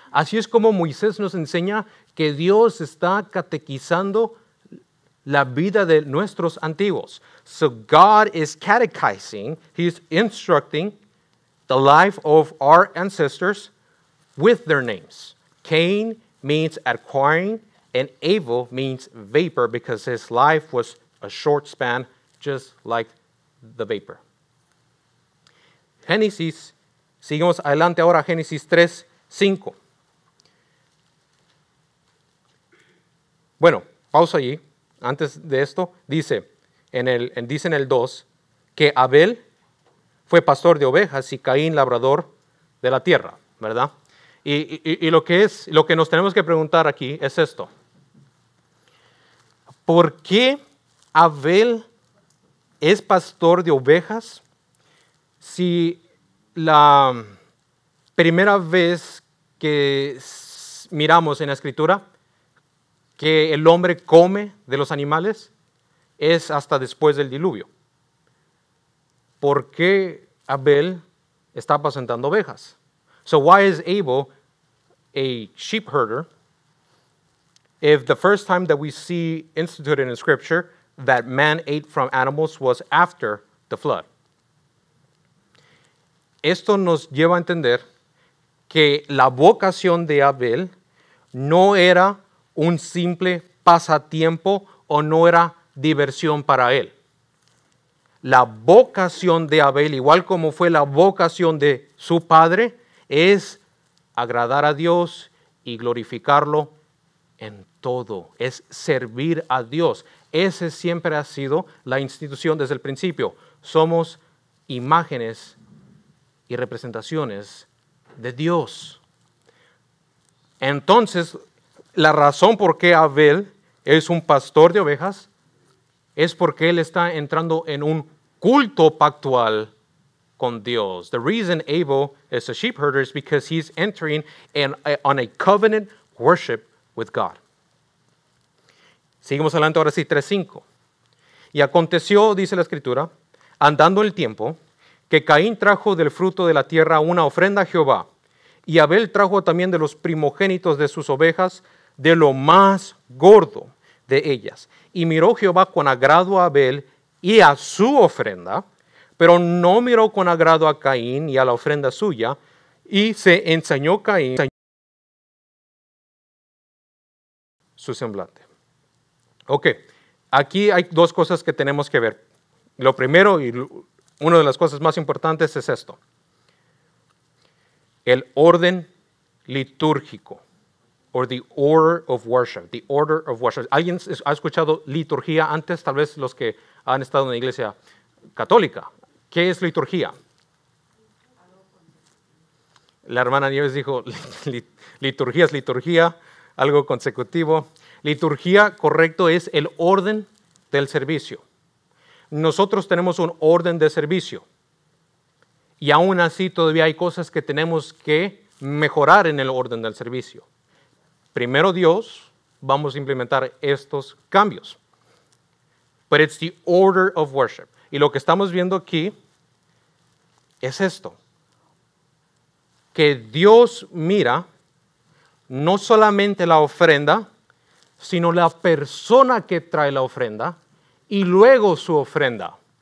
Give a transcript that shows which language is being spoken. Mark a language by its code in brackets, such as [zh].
[es] Así es como Moisés nos enseña que Dios está catequizando la vida de nuestros antiguos. [en] So God is catechizing, He's instructing the life of our ancestors with their names. Cain means acquiring, and Abel means vapor because his life was a short span, just like the vapor. [es] Génesis, seguimos adelante ahora, Génesis 3, 5. Bueno, pausa allí. Antes de esto, dice en el 2 que Abel fue pastor de ovejas y Caín labrador de la tierra, ¿verdad? Y lo que nos tenemos que preguntar aquí es esto. ¿Por qué Abel es pastor de ovejas si la primera vez que miramos en la Escritura que el hombre come de los animales es hasta después del diluvio? ¿Por qué Abel está apacentando ovejas? [en] So why is Abel a sheep herder if the first time that we see instituted in Scripture that man ate from animals was after the flood? [es] Esto nos lleva a entender que la vocación de Abel no era un simple pasatiempo o no era diversión para él. La vocación de Abel, igual como fue la vocación de su padre, es agradar a Dios y glorificarlo en todo. Es servir a Dios. Ese siempre ha sido la institución desde el principio. Somos imágenes y representaciones de Dios. Entonces, la razón por qué Abel es un pastor de ovejas es porque él está entrando en un culto pactual con Dios. [en] The reason Abel is a sheep herder is because he's entering on a covenant worship with God. [es] Seguimos adelante ahora sí, 3:5. Y aconteció, dice la Escritura, andando el tiempo, que Caín trajo del fruto de la tierra una ofrenda a Jehová, y Abel trajo también de los primogénitos de sus ovejas, de lo más gordo de ellas. Y miró Jehová con agrado a Abel y a su ofrenda, pero no miró con agrado a Caín y a la ofrenda suya, y se ensañó Caín su semblante. Ok, aquí hay dos cosas que tenemos que ver. Lo primero y una de las cosas más importantes es esto. El orden litúrgico, [en] or the order of worship, the order of worship. [es] ¿Alguien ha escuchado liturgia antes? Tal vez los que han estado en la iglesia católica. ¿Qué es liturgia? La hermana Nieves dijo, liturgia es liturgia, algo consecutivo. Liturgia, correcto, es el orden del servicio. Nosotros tenemos un orden de servicio. Y aún así todavía hay cosas que tenemos que mejorar en el orden del servicio. Primero Dios, vamos a implementar estos cambios. [en] But it's the order of worship. [es] Y lo que estamos viendo aquí es esto. Que Dios mira no solamente la ofrenda, sino la persona que trae la ofrenda y luego su ofrenda.